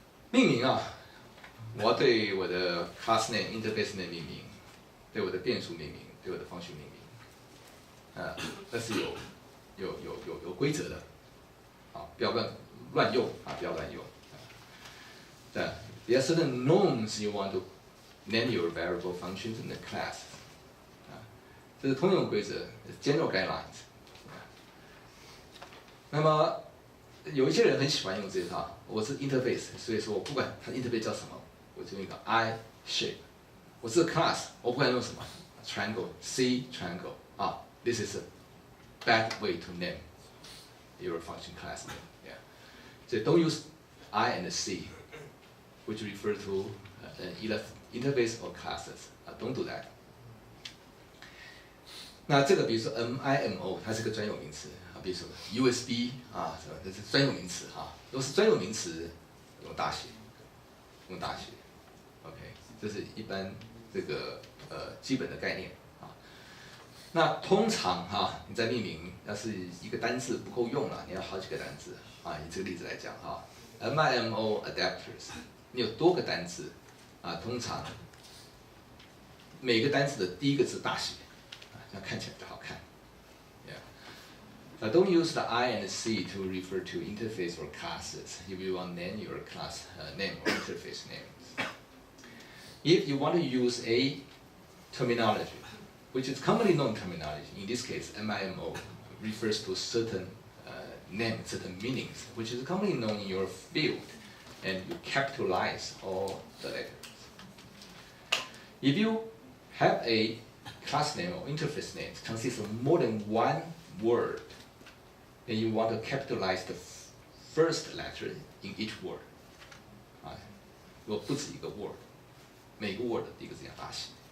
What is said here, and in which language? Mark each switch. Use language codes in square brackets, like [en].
[zh] 命名我要对我的 class name、interface name 命名，对我的变数命名，对我的 function 命名，那是有规则的，不要乱用不要乱用。 [en] there are certain norms you want to name your variable functions in the class. [zh] 这是通用规则 ， [en] general guidelines。 [zh] 那么有一些人很喜欢用这一套，我是 interface， 所以说我不管它 interface 叫什么，我就用一个 I shape。我是 class， 我不管用什么 triangle、C triangle 啊 [en] ，this is a bad way to name your function class name. Yeah. So don't use I and C, which refer to either interface or classes. Don't do that. [zh] 那这个比如说 MIMO， 它是个专有名词啊，比如说 USB 啊，是吧？这是专有名词哈。如果是专有名词，用大写，用大写。 OK， 这是一般这个基本的概念啊。那通常哈，你在命名要是一个单字不够用了，你要好几个单字啊。以这个例子来讲哈 ，MIMO adapters， 你有多个单字啊，通常每个单字的第一个字大写。看起来比较好看 ，Yeah. [en] Don't use the I and C to refer to interface or classes if you want to name your class name or interface names. If you want to use a terminology, which is commonly known terminology, in this case MIMO refers to certain name, certain meanings, which is commonly known in your field, and you capitalize all the letters. If you have a class name or interface name consists of more than one word, then you want to capitalize the first letter in each word. [zh] 如果不止一个 word， 每个 word 的第一个字要大写。